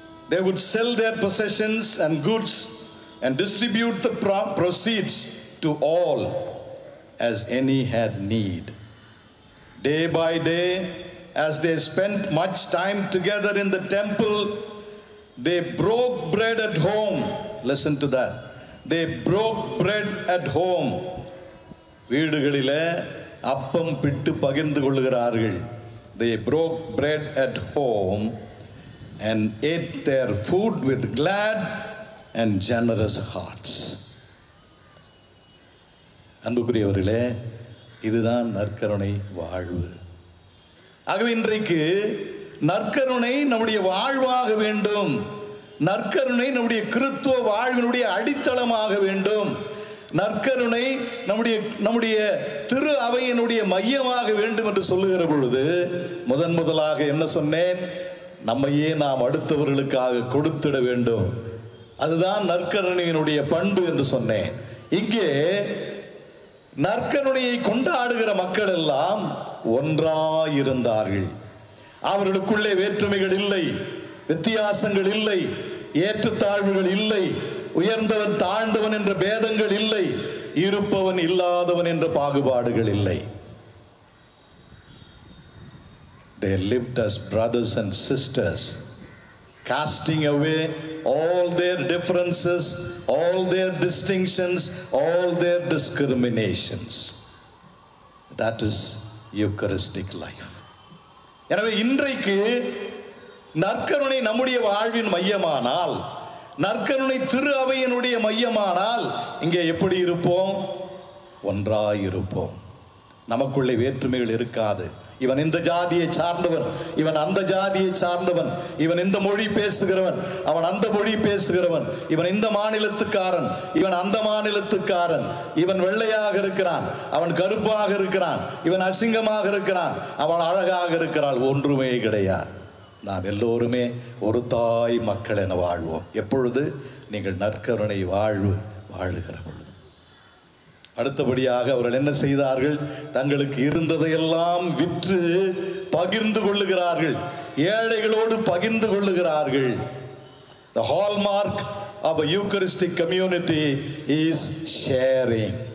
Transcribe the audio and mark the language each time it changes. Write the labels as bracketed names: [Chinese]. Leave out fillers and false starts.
[English] They would sell their possessions and goods and distribute the proceeds to all as any had need. Day by day, as they spent much time together in the temple, they broke bread at home. Listen to that. They broke bread at home. [Tamil] வீடுகளிலே அப்பம் பிட்டு பகிர்ந்து கொள்கிறார்கள். [English] They broke bread at home and ate their food with glad and generous hearts. [Tamil] அன்புக்குரியவர்களே, இதுதான் நற்கருணை வாழ்வு. ஆகவே இன்றைக்கு நற்கருணை நம்முடைய வாழ்வாக வேண்டும். நற்கருணை நம்முடைய கிறிஸ்துவ வாழ்வினுடைய அடித்தளமாக வேண்டும். நற்கருணை நம்முடைய திரு அவையினுடைய மையமாக வேண்டும் என்று சொல்லுகிற பொழுது முதலாக என்ன சொன்னேன்? நம்மையே நாம் அடுத்தவர்களுக்காக கொடுத்திட வேண்டும். அதுதான் நற்கருணையினுடைய பண்பு என்று சொன்னேன். இங்கே நற்கருணையை கொண்டாடுகிற மக்கள் எல்லாம் ஒன்றாயிருந்தார்கள். அவர்களுக்குள்ளே வேற்றுமைகள் இல்லை, வித்தியாசங்கள் இல்லை, ஏற்றத்தாழ்வுகள் இல்லை, உயர்ந்தவன் தாழ்ந்தவன் என்ற பேதங்கள் இல்லை, இருப்பவன் இல்லாதவன் என்ற பாகுபாடுகள் இல்லை. [English] They lived as brothers and sisters, casting away all their differences, all their distinctions, all their discriminations. That is Eucharistic life. [Tamil] எனவே இன்றைக்கு நற்கருணை நம்முடைய வாழ்வின் மையமானால், நற்கருணை திரு அவையினுடைய மையமானால், இங்கே எப்படி இருப்போம்? ஒன்றாயிருப்போம். நமக்குள்ளே வேற்றுமைகள் இருக்காது. இவன் இந்த ஜாதியை சார்ந்தவன், இவன் அந்த ஜாதியை சார்ந்தவன், இவன் இந்த மொழி பேசுகிறவன், அவன் அந்த மொழி பேசுகிறவன், இவன் இந்த மாநிலத்துக்காரன், இவன் அந்த மாநிலத்துக்காரன், இவன் வெள்ளையாக இருக்கிறான், அவன் கருப்பாக இருக்கிறான், இவன் அசிங்கமாக இருக்கிறான், அவன் அழகாக இருக்கிறாள். ஒன்றுமே கிடையாது. நாம் எல்லோருமே ஒரு தாய் மக்கள் என வாழ்வோம். எப்பொழுது? நீங்கள் நற்கருணை வாழ்வு வாழுகிற பொழுது. அடுத்தபடியாக அவர்கள் என்ன செய்தார்கள்? தங்களுக்கு இருந்ததையெல்லாம் விற்று பகிர்ந்து கொள்ளுகிறார்கள், ஏழைகளோடு பகிர்ந்து கொள்ளுகிறார்கள். [English] The hallmark of a Eucharistic community is sharing.